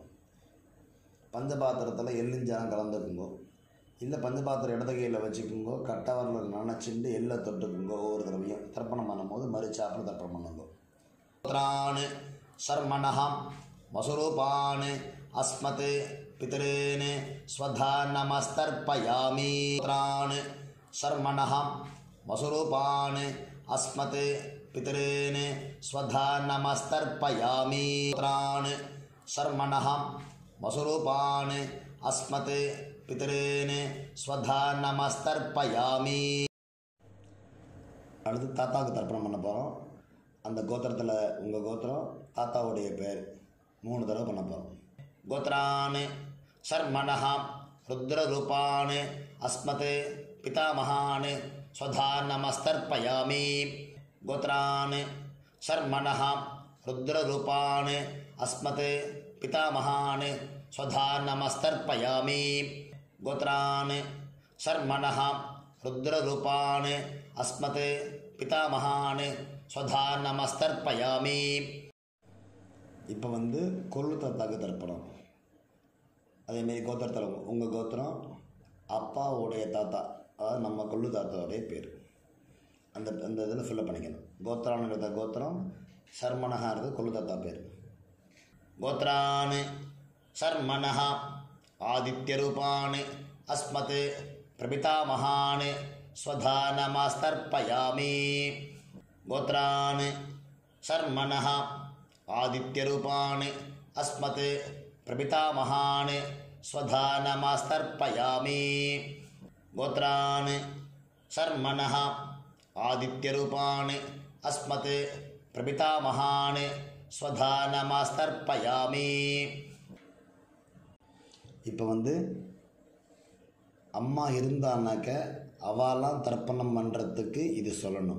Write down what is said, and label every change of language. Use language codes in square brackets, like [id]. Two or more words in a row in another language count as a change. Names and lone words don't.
[ta] பஞ்சபாத்திரத்தில் எள்ளிஞ்சாரம் கலந்துக்குங்கோ. இல்லை பஞ்சபாத்திரம் இடது கையில் வச்சுக்குங்கோ. கட்டவரில் நினச்சிட்டு எள்ளை தொட்டுக்குங்கோ. ஒவ்வொரு தடவையும் தர்ப்பணம் பண்ணும்போது மறுச்சாப்பில் தர்ப்பணம் பண்ணுங்கோ. [sa] गोत्रान् शर्मणः वसुरूपान् अस्मत् पितॄन् स्वधा नमस्तर्पयामि. गोत्रान् शर्मणः वसुरूपान् अस्मत् पितॄन् स्वधा नमस्तर्पयामि. गोत्रान् शर्मणः वसुरूपान् अस्मत् पितॄन् स्वधा नमस्तर्पयामि. [ta] அடுத்து தாத்தாவுக்கு தர்ப்பணம் பண்ண போகிறோம். அந்த கோத்திரத்தில் உங்கள் கோத்திரம் தாத்தாவுடைய பேர் 3 தடவை பண்ண போகிறோம். [sa] गोत्रान् शर्मणः रुद्ररूपान् अस्मत् पितामहान् स्वधा नमस्तर्पयामि गोत्रान् शर्मणः रुद्ररूपान् अस्मत् पितामहान् स्वधा नमस्तर्पयामि गोत्रान् शर्मणः रुद्ररूपान् अस्मत् पितामहान् स्वधा नमस्तर्पयामि [ta] இப்போ வந்து கொள்ளு தாத்தாக்கு தர்ப்பணம். அதேமாரி கோத்திரத்தில் உங்கள் கோத்திரம் அப்பாவுடைய தாத்தா, அதாவது நம்ம கொள்ளு தாத்தாவுடைய பேர், அந்த இதில் ஃபில்லப் பண்ணிக்கணும். கோத்திரானுங்கிறத கோத்திரம், சர்மனஹாங்கிறது கொள்ளு தாத்தா பேர். [sa] गोत्रान् शर्मणः आदित्यरूपान् अस्मत् प्रपितामहान् स्वधा नमस्तर्पयामि गोत्रान् शर्मणः आदित्यरूपान् अस्मत् प्रपितामहान् स्वधा नमस्तर्पयामि गोत्रान् शर्मणः आदित्यरूपान् अस्मत् प्रपितामहान् स्वधा नमस्तर्पयामि. [ta] இப்போ வந்து அம்மா இருந்தானாக்க அவெல்லாம் தர்ப்பணம் பண்ணுறதுக்கு இது சொல்லணும்.